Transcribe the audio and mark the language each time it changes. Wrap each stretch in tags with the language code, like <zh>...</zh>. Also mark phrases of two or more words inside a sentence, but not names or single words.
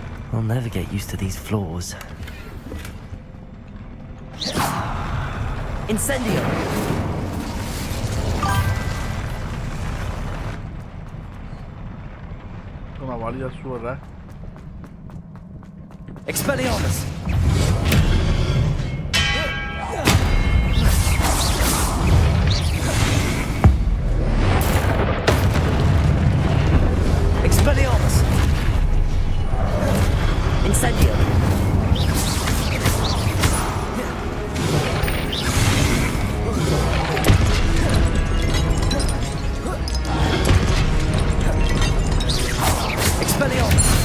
<en>I'll never get used to these floors. Incendio! Una valida suora. Expelliarmus! Expelliarmus! Incendio! Expelliarmus!</en>